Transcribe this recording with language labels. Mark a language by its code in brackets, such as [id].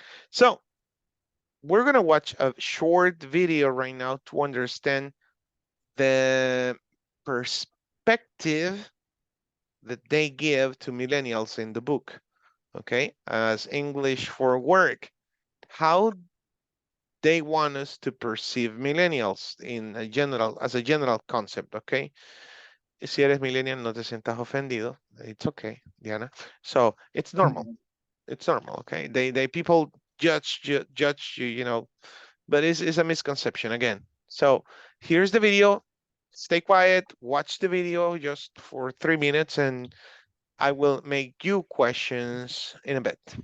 [en] So we're going to watch a short video right now to understand the perspective that they give to millennials in the book, okay, as English for work. How they want us to perceive millennials in a general, as a general concept, okay? [es] Si eres millennial, no te sientas ofendido. [en] It's okay, Diana. So it's normal. It's normal, okay? They people judge you, but it's a misconception again. So here's the video. Stay quiet, watch the video just for 3 minutes, and I will make you questions in a bit.